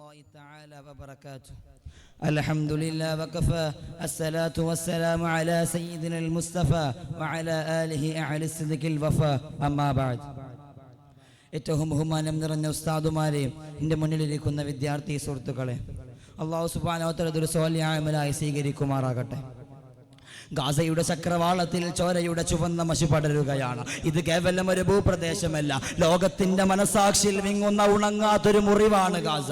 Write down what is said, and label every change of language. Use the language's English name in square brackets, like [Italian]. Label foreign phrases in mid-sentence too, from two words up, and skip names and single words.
[Arabic] الله تعالى وبركاته. الحمد لله وكفى الصلاة والسلام على سيدنا المصطفى وعلى آله أهل الصدق الوفاء أما بعد. [Malayalam] ഏറ്റവും ബഹുമാനം നിറഞ്ഞ ഉസ്താദുമാരെ, എൻ്റെ മുന്നിലിരിക്കുന്ന വിദ്യാർത്ഥി സുഹൃത്തുക്കളെ, അല്ലാഹു [Arabic] سبحانه وتعالى [Malayalam] ഒരു സ്വാലിഹായ അമലായി സ്വീകരിക്കുമാറാകട്ടെ. ഗാസയുടെ ചക്രവാളത്തിൽ ചോരയുടെ ചുവന്ന മഷി പടരുകയാണ്. ഇത് കേവലം ഒരു ഭൂപ്രദേശമല്ല, ലോകത്തിന്റെ മനസാക്ഷിയിൽ വിങ്ങുന്ന ഉണങ്ങാത്തൊരു മുറിവാണ് ഗാസ.